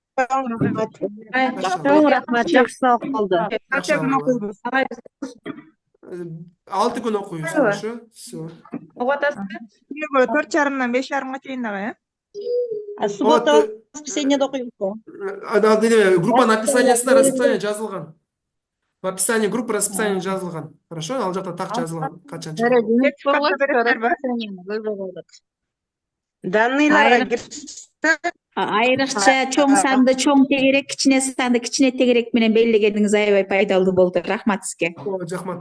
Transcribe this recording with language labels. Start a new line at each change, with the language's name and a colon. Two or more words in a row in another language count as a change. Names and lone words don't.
Kyrgyz: Рахмат, жакшы сабак болду. 6 күн окуйбуз,
Russian: хорошо? Всё.
Kyrgyz: Угуп атасызбы? 4:30-дан 5:30га чейин дагы,
Russian: Суббота воскресеньеде окуйбузбу? Группа написаниясында расписание жазылган. В описании группы расписание жазылган.
Kyrgyz: Хорошо? Ал жакта так жазылган. Качанча. Данныйларга кирсе, Айрыкча чоң санды чоң тегерек, кичине санды кичине тегерек менен белгилегениңиз аябай пайдалуу болду. Рахмат сизге. Рахмат.